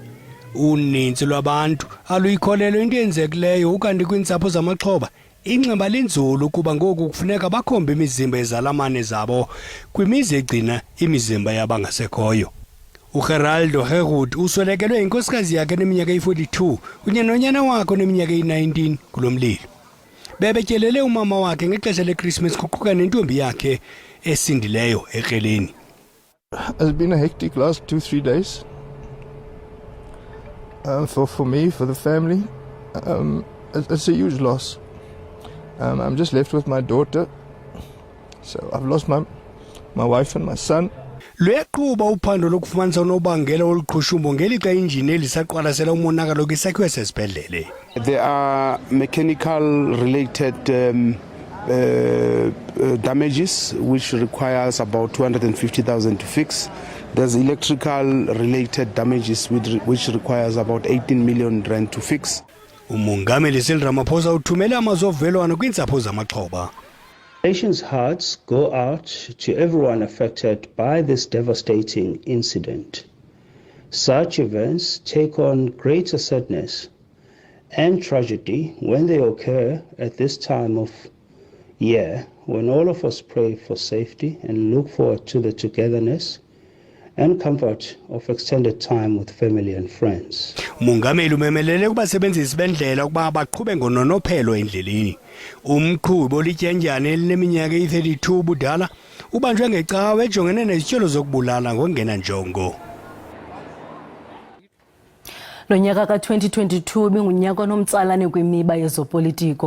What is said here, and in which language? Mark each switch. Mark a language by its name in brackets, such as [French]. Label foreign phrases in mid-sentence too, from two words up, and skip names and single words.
[Xhosa] Uninzi lwabantu aluyikholelo into yenzekileyo ukanti kwiintsapho zamaxhoba inxeba linzulu kuba ngoku kufuneka bakhombe imizimba yezalamane zabo kwimizi egcina imizimba yabangasekhoyo. uGeraldo Herud uswelekelwe inkosikazi yakhe neminyaka eyi-42 kunye nonyana wakhe neminyaka eyi-19 kulo mlilo. Bebetyelele umama wakhe ngexesha leChristmas kuquka nentombi yakhe esindileyo ekreleni. [English] It's been a hectic last 2-3 days. For me, for the family, it's a huge loss. I'm just left with my daughter. So I've lost my wife and my son. [Xhosa] Lweqhuba uphando lokufumanisa unobangela oluqhushumbo ngelixa injini elisaqwalasela umonakalo kwisakhiwo sesibhedlele. [English] There are mechanical related damages which requires about 250,000 to fix. There's electrical related damages which requires about 18 million rand to fix. [Xhosa] Umongameli Ramaphosa uthumele amazwi ovelwano kwiintsapho zamaxhoba. [English] Nation's hearts go out to everyone affected by this devastating incident. Such events take on greater sadness and tragedy when they occur at this time of year, when all of us pray for safety and look forward to the togetherness and comfort of extended time with family and friends. [Xhosa] Mongameli umemelele kubasebenzisi bendlela ukuba baqhube ngononophelo endleleni. Umqhubi olityenjana elineminyaka e-32 budala ubanjwe ngecawe ejongene nezitshelo zokubulala ngokungena njongo. Lo nyaka ka-2022 bingunyaka onomtsalane kwimiba yezopolitiko.